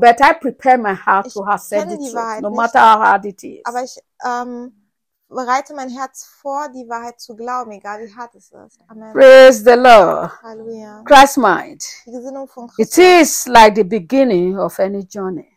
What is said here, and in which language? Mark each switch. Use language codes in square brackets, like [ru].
[en] But I prepare my heart to have said the truth. [de] Wahrheit [en] no [de] nicht, [en] matter how hard it is. [de] Aber ich bereite mein Herz vor, die Wahrheit zu glauben, egal wie hart es ist. [en] Amen. Praise the Lord. [de] Hallelujah. [en] Christ mind. [de] Die Gesinnung von Christus. [en] It is like the beginning of any journey.